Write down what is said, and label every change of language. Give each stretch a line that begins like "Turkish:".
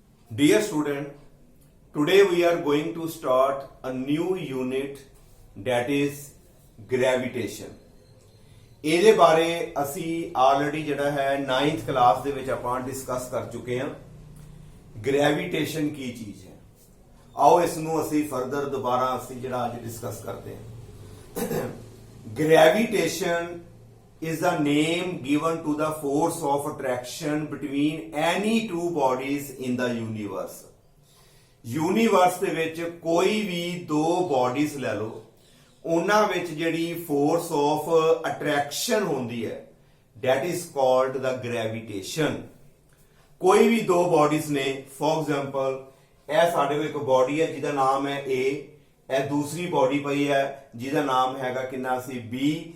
English: Dear student, today we are going to start a new unit that is gravitation.
Punjabi: ਇਹਦੇ ਬਾਰੇ ਅਸੀਂ already ਜਿਹੜਾ ਹੈ 9th ਕਲਾਸ ਦੇ ਵਿੱਚ ਆਪਾਂ ਡਿਸਕਸ ਕਰ ਚੁੱਕੇ ਹਾਂ। ਗ੍ਰੈਵਿਟੇਸ਼ਨ ਕੀ ਚੀਜ਼ ਹੈ, ਆਓ ਇਸ ਨੂੰ ਅਸੀਂ ਫਰਦਰ ਦੁਬਾਰਾ ਅਸੀਂ ਜਿਹੜਾ ਅੱਜ ਡਿਸਕਸ ਕਰਦੇ ਹਾਂ।
English: Gravitation is the name given to the force of attraction between any two bodies in the universe.
Punjabi: Universe ਦੇ ਵਿੱਚ ਕੋਈ ਵੀ ਦੋ ਬੋਡੀਜ਼ ਲੈ ਲਓ, ਉਹਨਾਂ ਵਿੱਚ ਜਿਹੜੀ
English: force of attraction
Punjabi: ਹੁੰਦੀ ਹੈ
English: that is called the gravitation.
Punjabi: ਕੋਈ ਵੀ ਦੋ ਬੋਡੀਜ਼ ਨੇ,
English: for example
Punjabi: ਇਹ ਸਾਡੇ ਕੋਲ ਇੱਕ ਬੋਡੀ ਹੈ ਜਿਹਦਾ ਨਾਮ ਹੈ A, ਇਹ ਦੂਸਰੀ ਬੋਡੀ ਪਈ ਹੈ ਜਿਹਦਾ ਨਾਮ ਹੈਗਾ ਕਿੰਨਾ ਸੀ B।